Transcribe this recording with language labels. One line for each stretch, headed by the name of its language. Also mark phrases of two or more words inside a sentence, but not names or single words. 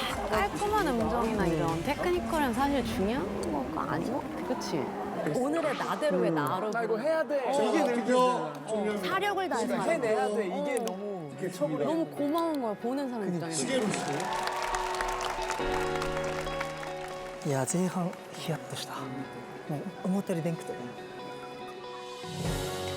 Korean: 깔끔한 음정이나 이런 테크니컬은 사실 중요한 거가 아닌 것 같아. 그치? 오늘의 나대로의 나로. 나 이거 해야 돼. 이게 되죠. 사력을 다해서 하는 해내야 거. 돼. 이게 너무 미쳐버려. 너무 고마운 거야, 보는 사람 입장에서.
Japanese: いや前半ヒヤッとしたもう思ったよりでんくて